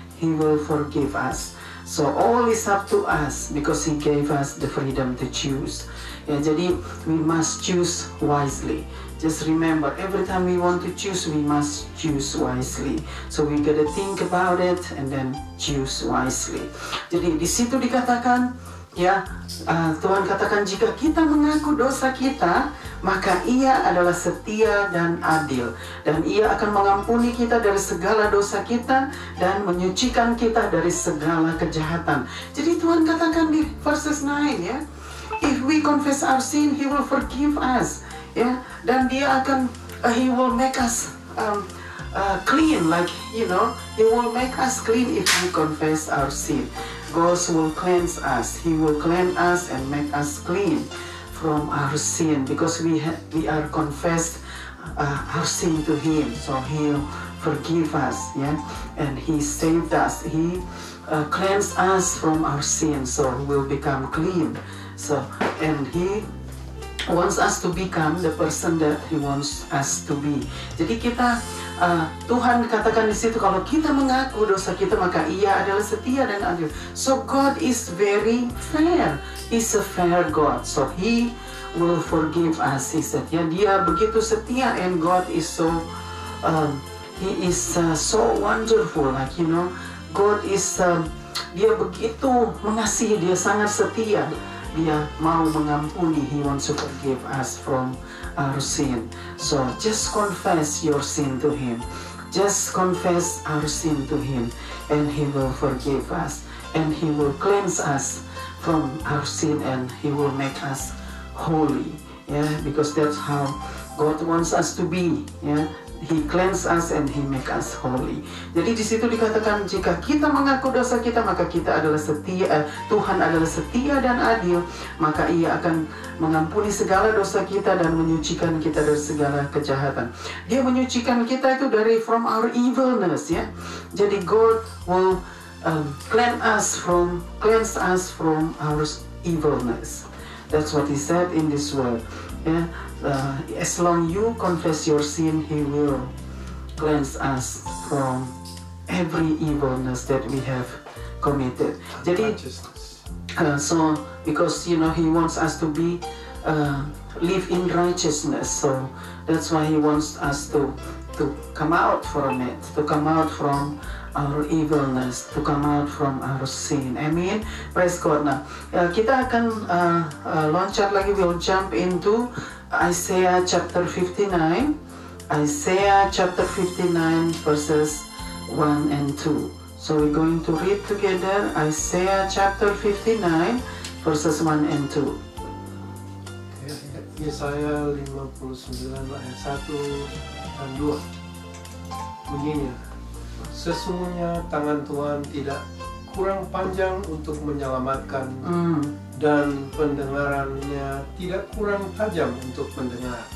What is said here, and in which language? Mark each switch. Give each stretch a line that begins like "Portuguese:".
English: He will forgive us. So all is up to us because He gave us the freedom to choose.
Indonesian: Ya, jadi
English: we must choose wisely. Just remember, every time we want to choose, we must choose wisely. So we gotta think about it and then choose wisely.
Indonesian: Jadi di situ dikatakan, ya, Tuhan katakan jika kita mengaku dosa kita, maka Ia adalah setia dan adil, dan Ia akan mengampuni kita dari segala dosa kita dan menyucikan kita dari segala kejahatan. Jadi Tuhan katakan di
English: verses 9 ya, if we confess our sin, He will forgive us, ya,
Indonesian: dan Dia akan
English: He will make us clean, like He will make us clean if we confess our sin. God will cleanse us. He will cleanse us and make us clean from our sin because we are confessed our sin to Him. So He'll forgive us, yeah, and He saved us. He cleansed us from our sin, so we'll become clean. So and He wants us to become the person that He wants us to be.
Indonesian: Jadi kita Tuhan katakan di situ kalau kita mengaku dosa kita maka Ia adalah setia dan adil.
English: So God is very fair. He's a fair God. So He will forgive us. He said, ya,
Indonesian: Dia begitu setia,
English: and God is so He is so wonderful. Like God is
Indonesian: Dia begitu mengasihi. Dia sangat setia. Dia mau mengampuni.
English: He wants to forgive us from our sin. So just confess your sin to Him. Just confess our sin to Him, and He will forgive us, and He will cleanse us from our sin, and He will make us holy. Yeah, because that's how God wants us to be. Yeah, He cleanse us and He make us holy.
Indonesian: Jadi di situ dikatakan jika kita mengaku dosa kita maka kita adalah setia. Tuhan adalah setia dan adil, maka Ia akan mengampuni segala dosa kita dan menyucikan kita dari segala kejahatan. Dia menyucikan kita itu dari
English: from our evilness,
Indonesian: ya. Jadi
English: God will cleanse us from our evilness. That's what He said in this word. Yeah. As long you confess your sin, He will cleanse us from every evilness that we have committed.
Indonesian: Jadi,
English: so because He wants us to be live in righteousness, so that's why He wants us to to come out from it, to come out from our evilness, to come out from our sin. Amen. Praise God.
Indonesian: Nah, kita akan loncat lagi.
English: We'll jump into Isaiah chapter 59. Isaiah chapter 59 verses 1 and 2. So we're going to read together Isaiah chapter 59 verses 1 and 2.
Indonesian: Yesaya 59 ayat 1 dan 2 bunyinya, sesungguhnya tangan Tuhan tidak kurang panjang untuk menyelamatkan dan pendengarannya tidak kurang tajam untuk mendengar.